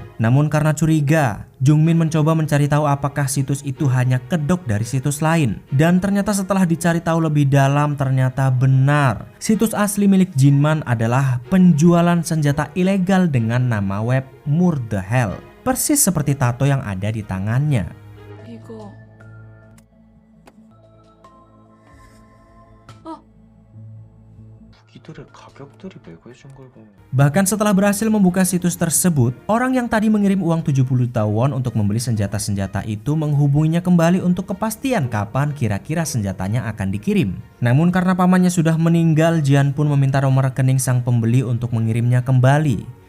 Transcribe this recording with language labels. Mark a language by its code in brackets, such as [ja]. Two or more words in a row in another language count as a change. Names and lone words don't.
[id] Namun karena curiga, Jungmin mencoba mencari tahu apakah situs itu hanya kedok dari situs lain. Dan ternyata setelah dicari tahu lebih dalam ternyata benar. Situs asli milik Jinman adalah penjualan senjata ilegal dengan nama web Murder Hell. Persis seperti tato yang ada di tangannya. [ko] 이거 무기들의 가격들이 매겨진 걸 보면 [id] Bahkan setelah berhasil membuka situs tersebut, orang yang tadi mengirim uang 70 juta won untuk membeli senjata-senjata itu menghubunginya kembali untuk kepastian kapan kira-kira senjatanya akan dikirim. Namun karena pamannya sudah meninggal, Jian pun meminta nomor rekening sang pembeli untuk mengirimnya kembali.